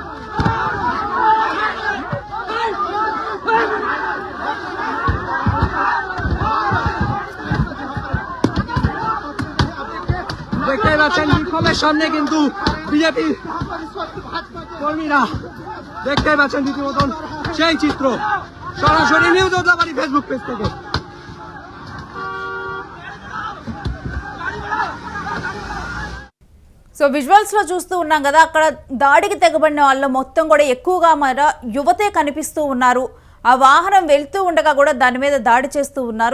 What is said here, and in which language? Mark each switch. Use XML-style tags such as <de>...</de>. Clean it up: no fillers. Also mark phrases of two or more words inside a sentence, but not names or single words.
<bn>দেখতে পাচ্ছেন বিক্ষোভের সামনে কিন্তু বিজেপি কর্মীরা দেখতে পাচ্ছেন রীতিমতন সেই চিত্র সরাসরি নিউজ ওদলাবাড়ি ফেসবুক পেজ থেকে।</bn> <en>so visuals</en> <te>లో చూస్తూ ఉన్నాం కదా, అక్కడ దాడికి తెగబడిన వాళ్ళు మొత్తం కూడా ఎక్కువగా మన యువతే కనిపిస్తూ ఉన్నారు. ఆ వాహనం వెళ్తూ ఉండగా కూడా దాని మీద దాడి చేస్తూ ఉన్నారు.</te>